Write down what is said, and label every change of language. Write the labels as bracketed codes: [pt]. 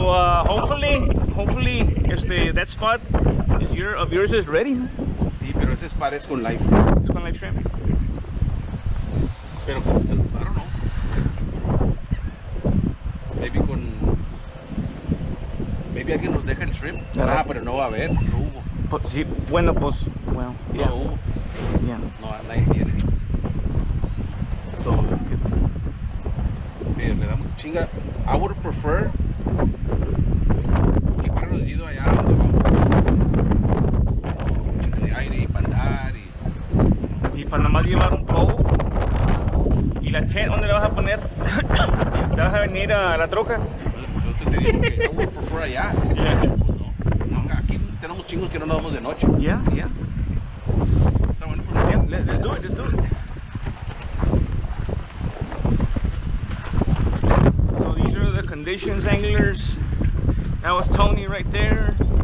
[en] that spot of yours is ready, huh? [es] Sí, pero ese spot es con [en] live shrimp. It's con live shrimp. Pero, I don't know. [es] Maybe alguien nos deja el shrimp. Claro. Pero no va a haber, no hubo. Pues, sí, bueno, pues, well, yeah. No hubo. [en] Yeah. [es] No, nadie tiene. So, le damos chinga. [en] I would prefer [es] que fuéramos ido allá donde vamos. Un chingo de aire y para andar y para nada más llevar un pole. ¿Y la tent dónde la vas a poner? ¿Te vas a venir a la troca? Yo te digo que [en] I would prefer [es] allá. [en] Yeah. [es] No, aquí tenemos chingos que no nos vamos de noche. [en] Yeah, yeah. [es] Está bueno, pues. [en] Yeah, let's do it, let's do it. So these are the conditions, anglers. That was Tony right there.